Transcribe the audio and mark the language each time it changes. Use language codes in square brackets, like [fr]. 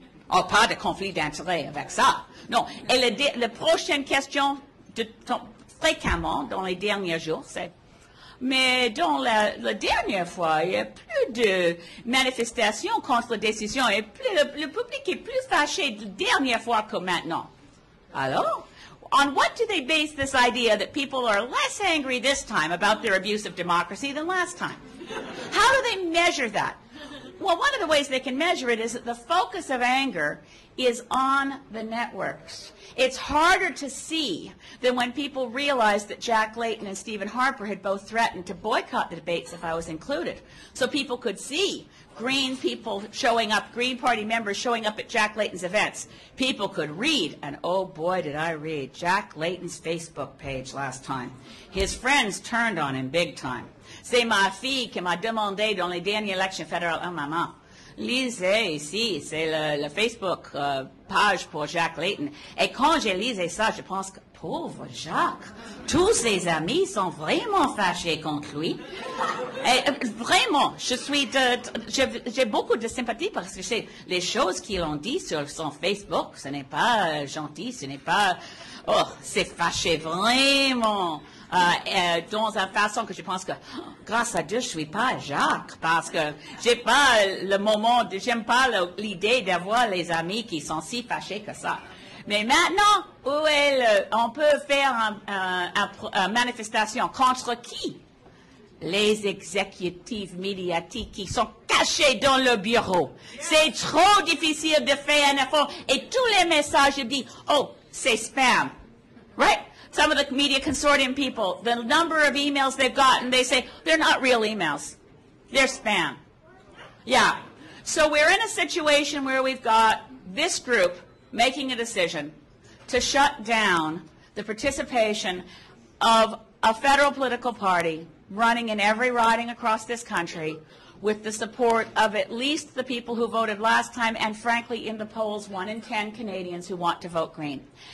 [fr] Oh, pas de conflit d'intérêt avec ça. Non. Et la prochaine question fréquemment dans les derniers jours, c'est mais dans la dernière fois, il y a plus de manifestations contre la décision et le public est plus fâché la dernière fois que maintenant. Alors? [en] On what do they base this idea that people are less angry this time about their abuse of democracy than last time? How do they measure that? Well, one of the ways they can measure it is that the focus of anger is on the networks. It's harder to see than when people realized that Jack Layton and Stephen Harper had both threatened to boycott the debates if I was included. So people could see Green people showing up, Green Party members showing up at Jack Layton's events. People could read, and oh boy did I read, Jack Layton's Facebook page last time. His friends turned on him big time. [fr] C'est ma fille qui m'a demandé dans les dernières élections fédérales, oh maman, lisez ici, c'est le Facebook page pour Jack Layton. Et quand j'ai lisé ça, je pense que, pauvre Jacques, tous ses amis sont vraiment fâchés contre lui. Et vraiment, j'ai beaucoup de sympathie parce que les choses qu'ils ont dit sur son Facebook, ce n'est pas gentil, ce n'est pas, oh, c'est fâché vraiment. Dans une façon que je pense que, grâce à Dieu, je suis pas Jacques, parce que j'ai pas le moment, j'aime pas l'idée d'avoir les amis qui sont si fâchés que ça. Mais maintenant, où est on peut faire une manifestation contre qui? Les exécutifs médiatiques qui sont cachés dans le bureau. C'est trop difficile de faire un effort. Et tous les messages, je dis, oh, c'est spam. [en] Right? Some of the media consortium people, the number of emails they've gotten, they say, they're not real emails. They're spam. Yeah. So we're in a situation where we've got this group making a decision to shut down the participation of a federal political party running in every riding across this country with the support of at least the people who voted last time and, frankly, in the polls, 1 in 10 Canadians who want to vote Green.